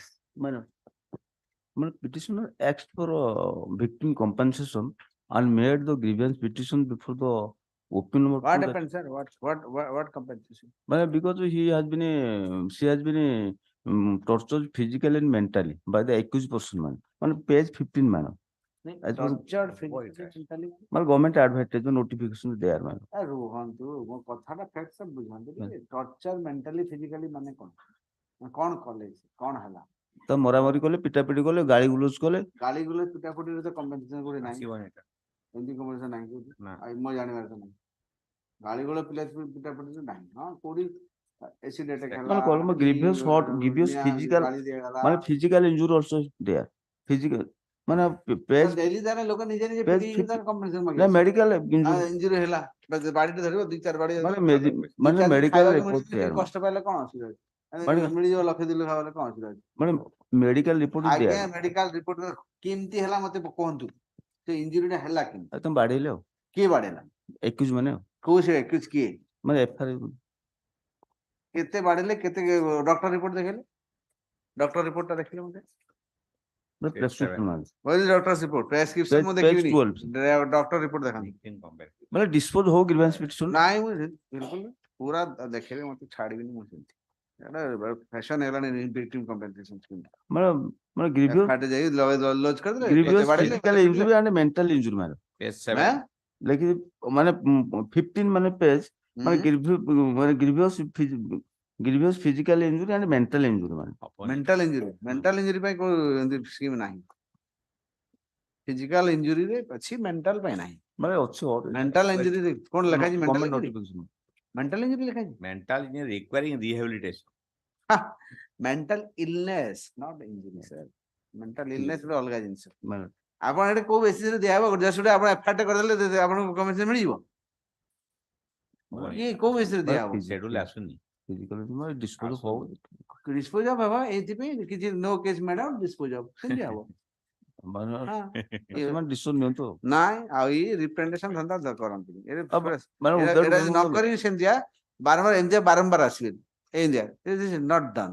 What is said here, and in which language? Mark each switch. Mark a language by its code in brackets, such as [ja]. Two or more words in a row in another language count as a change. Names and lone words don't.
[en] Madam, petitioner asked for victim compensation and made the grievance petition before the open number what 2 that- happened sir what compensation Madam, because she has been tortured physically and mentally by the accused person, madam. On page 15, madam. As per- tortured physically Madam, government advertisement notification is there, madam. [or] ରୁହନ୍ତୁ ମୋ କଥାଟା ଫ୍ୟାକ୍ଟ ସବୁ ବୁଝାନ୍ତୁ ଟିକେ ଟର୍ଚର ମେଣ୍ଟାଲି ଫିଜିକାଲି ମାନେ କଣ କଲେ କଣ ହେଲା ତ ମରାମରି କଲେ, ପିଟାପିଟି କଲେ, ଗାଳି ଗୁଲଜ କଲେ। ଗାଳି ଗୁଲ ପିଟାପିଟିରେ ତ କମ୍ପେନସେସନ କୋଉଠି ନାହିଁ ଆସିବନି ଏଟା। ଏମିତି କମ୍ପେନସେସନ ନାହିଁ କୋଉଠି ନା। ମୋ ଜାଣିବାରେ ତ ନାହିଁ ଗାଳି ଗୁଲ ପିଟାପିଟିରେ ନାହିଁ ହଁ କୋଉଠି accident ମାନେ କଲମ [en] grievous hurt, grievous physical ମାନେ physical injury also there. Physical ମାନେ page [or] daily ତାର ଲୋକ ନିଜେ ନିଜେ [en] page [or] ପିଟି 50 ତାର compensation ନା ମାଗିବ [en] medical injury [or] ଇଞ୍ଜୁରି ହେଲା ବାଡିଟେ ଧରିବ 2-4 ବାଡି ମାନେ ଧରିବ, ମାନେ ଦି ଚାରି ଦିନ [en] medical [or] ଖାଇବାକୁ [en] report [or] ମିଳିବନି, [en] there [or] କଷ୍ଟ ପାଇଲେ କଣ ଅସୁବିଧା ଅଛି? ମାନେ- ମିଳିଯିବ 1,00,000-2 ଲକ୍ଷ ହେଲେ କଣ ଅସୁବିଧା ଅଛି? [en] ମାନେ medical report is [or] ଆଜ୍ଞା [en] there. [or] ମେଡିକାଲ ରିପୋର୍ଟ କେମିତି ହେଲା ମତେ କୁହନ୍ତୁ, ସେ ଇଞ୍ଜୁରି ଟା ହେଲା କେମିତି, ଆଉ ତମେ ବାଡେଇଲେ ଆଉ କିଏ ବାଡେଇଲା, accused ମାନେ ଆଉ କୋଉ ସେ ଏକ୍ୟୁଜ କିଏ, ମାନେ FIR କେତେ ବାଡେଇଲେ, କେତେ ଡକ୍ଟର ରିପୋର୍ଟ ଦେଖେଇଲେ, ଡକ୍ଟର ରିପୋର୍ଟ ଟା ଦେଖିଲେ ମତେ ମାନେ prescription ମାନେ ଡକ୍ଟର ରିପୋର୍ଟ ପ୍ରେସକ୍ରିପସନ ମୁଁ [en] page [or] ଦେଖିବିନି, 12 ଡକ୍ଟର ରିପୋର୍ଟ ଦେଖାନ୍ତୁ। ମାନେ dispose ହଉ [en] grievance petition [or] ନାଇଁ ମୁଁ ବିଲକୁଲ ପୁରା ଦେଖେଇବେ, ମତେ ଛାଡିବିନି ମୁଁ ସେମିତି, ଏଟା ଫ୍ୟାସନ ହେଲାଣି [en] victim compensation scheme, [or] ମାନେ ମାନେ grievous ଫାଟେ ଯାଇ ଲଜ କରିଦେଲେ [en] grievous [or] ମତେ ବାଡେଇଲେ, [en] physical injury and mental injury ମାନେ [or] ଆଁ? ଲେଖି ମାନେ 15 ମାନେ [en] page [or] ମାନେ ମାନେ [en] grievous physical injury and mental injury ମାନେ mental injury [or] ପାଇଁ କୋଉ ସ୍କିମ୍ ନାହିଁ, ଫିଜିକାଲ ଇଞ୍ଜୁରିରେ ଅଛି, ମେଣ୍ଟାଲ ପାଇଁ ନାହିଁ। ମାନେ ଅଛି [en] mental injury [or] କଣ ଲେଖା ହେଇଛି, ମେଣ୍ଟାଲ ଗଭର୍ଣ୍ଣମେଣ୍ଟ ଇଞ୍ଜୁରି, [en] notification mental injury [or] ଲେଖା ହେଇଛି, [en] Mental injury requiring rehabilitation. mental illness not injury sir, mental illness [or] ଗୋଟେ ଅଲଗା ଜିନିଷ। ମାନେ ଆପଣ ଏଠି କୋଉ ବେସିସରେ ଦିଆହବ, ଜଷ୍ଟ ଗୋଟେ ଆପଣ ଏଫଆଇଆର କରିଦେଲେ ଆପଣଙ୍କୁ କମିଶନ ମିଳିଯିବ, ଇଏ କୋଉ ବେସିସରେ ଦିଆହବ, Schedule ଆସୁନି। [en] physical injury ମାନେ dispose ହଉ dispose of [or] ହେବ, ଏଇଥିପାଇଁ କିଛି [en] no case madam dispose of [or] ସେମିତି ହବ। ମାନେ ହଁ। ସେମାନେ decision ନିଅନ୍ତୁ ଆଉ ନାଇଁ ଆଉ ଏଇ ରିପ୍ରେଜେଣ୍ଟେସନ ଧନ୍ଦା କରନ୍ତିନି, ମାନେ ଏଇଟା [en] without [or] ଯଦି ନ [en] criminal- [or] କରିବି ସେମିତିଆ ବାରମ୍ବାର ଏମିତିଆ ବାରମ୍ବାର ଆସିବେ ଏମିତିଆ, [en] not done.